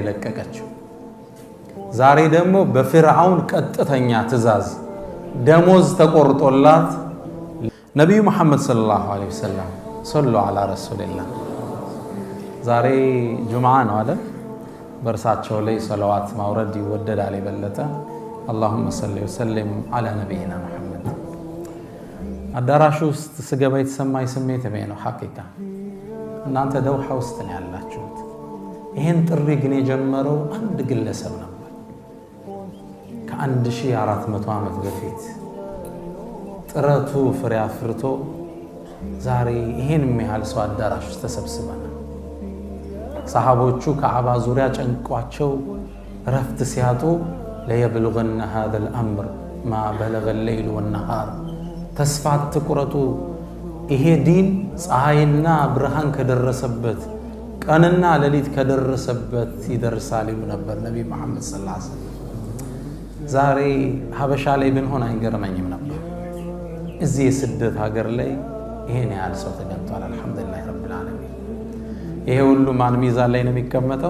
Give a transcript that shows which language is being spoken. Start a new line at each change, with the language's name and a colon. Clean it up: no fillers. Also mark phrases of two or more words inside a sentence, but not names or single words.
Amharic: ለቀቀችው ዛሬ ደግሞ በፊርዓውን ቀጥተኛ ትእዛዝ ደሞዝ ተቆርጦላት ነብዩ መሐመድ
Arabic: صلى الله عليه وسلم صلوا على رسول الله
Amharic: ዛሬ ጁምዓ ነው አይደል በርሳቸው ላይ ሰላዋት ማውረድ ይወደዳል ይበለጠ
Arabic: اللهم صل وسلم على نبينا محمد
Amharic: አዳራሹ ውስጥ ስገባ የተሰማኝ ስሜት ነው ሐቂቃ እናንተ ደውሃ ውስጥ ነው ያላችሁት ይሄን ጥሪ ግን የጀመረው አንድ ግለሰብ ነው ከ1400 ዓመት በፊት ጥረቱ ፍሬ አፍርቶ ዛሬ ይሄን የሚያህል ሰው አዳራሽ ተሰብስበናል። ሰሃቦቹ ከዓባ ዙሪያ ጨንቋቸው ረፍት ሲያጡ
Arabic: ليبلغن هذا الامر ما بلغ الليل والنهار
Amharic: ተስፋት ትቁረጡ ይሄ ዲን ፀሐይና ብርሃን ከደረሰበት ቀንና ሌሊት ከደረሰበት ይደርሳል ይሉ ነበር ነብይ መሐመድ
Arabic: صلى الله عليه وسلم።
Amharic: ዛሬ ሀበሻ ላይ ብንሆን አይገርመኝም ነበር። እዚህ የስደት ሀገር ላይ ይሄን ያህል ሰው ተገኝቷል።
Arabic: الحمد لله رب العالمين።
Amharic: ይሄ ሁሉ ማን ሚዛን ላይ ነው የሚቀመጠው?